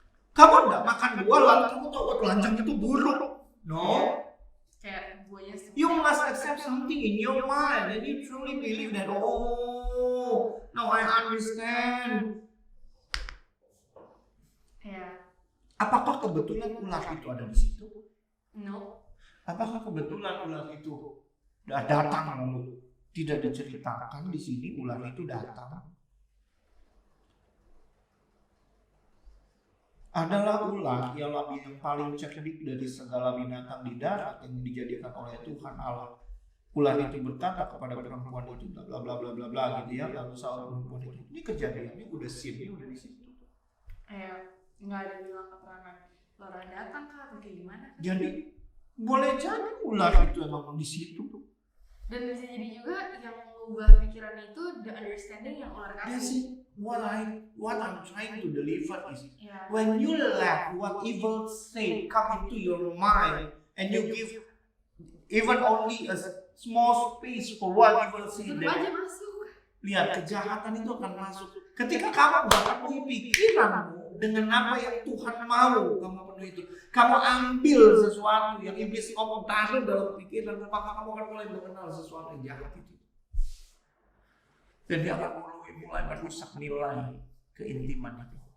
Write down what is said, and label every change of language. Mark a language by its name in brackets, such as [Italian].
[Indonesian] Kamu nggak makan buah lalu kamu tahu telanjang itu buruk. [English] No. [Indonesian] Kayak buahnya [English] You must accept something in your mind and you truly believe that, oh, now I understand. Yeah. [Indonesian] Apakah kebetulan ular itu ada di situ? [English] No. [Indonesian] Apakah kebetulan ular itu datang lalu tidak diceritakan di sini ular itu datang? Adalah ular yang paling cerdik dari segala binatang di darat yang dijadikan oleh Tuhan Allah. Ular itu berkata kepada perempuan itu bla bla bla bla bla gitu ya, lalu sahut perempuan itu, ini kejadiannya udah scene-nya udah di situ. Nggak ada bilang keterangan ular datang kah atau kayak gimana? Jadi boleh jadi ular itu emang di situ. Dan bisa jadi juga yang mengubah pikiran itu [English] the understanding [Indonesian] yang ular kasih. [English] what I'm trying to deliver is Yeah. when you let what evil say come into your mind and you give even only a small space for what evil say, [Indonesian] Tutup [English] then [Indonesian] aja masuk. lihat kejahatan itu akan masuk. Ketika kamu gak penuhi pikiranmu dengan apa yang Tuhan mau kamu penuhi itu, kamu ambil sesuatu yang iblis ngomong taruh dalam pikiran, maka kamu akan mulai mengenal sesuatu yang jahat itu. Dan dia akan mulai merusak nilai keintiman itu.